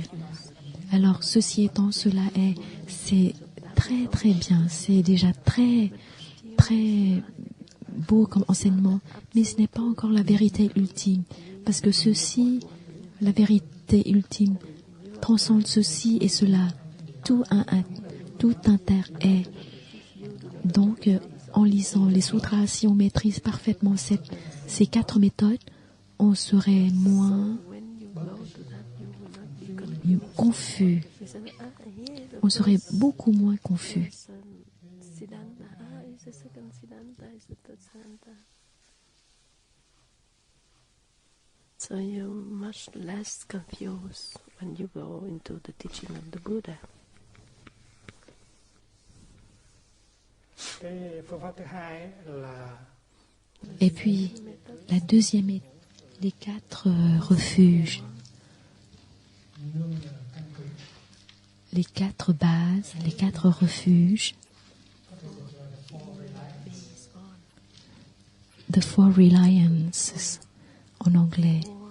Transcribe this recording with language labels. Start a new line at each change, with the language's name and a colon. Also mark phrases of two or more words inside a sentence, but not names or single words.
French: Alors ceci étant, cela est, c'est très très bien, c'est déjà très très beau comme enseignement, mais ce n'est pas encore la vérité ultime, parce que ceci, la vérité ultime, transcende ceci et cela, tout inter est. Donc, en lisant les sutras, si on maîtrise parfaitement ces 4 méthodes, on serait moins confus. On serait beaucoup moins confus.
English: Siddhanta is the second Siddhanta, is the third Siddhanta. So you're much less confused when you go into the teaching of the Buddha.
Vietnamese: Cái phương pháp thứ hai là
French: Et puis, la deuxième est les 4 refuges, les 4 bases, les 4 refuges,
English: the 4 reliances
French: en anglais.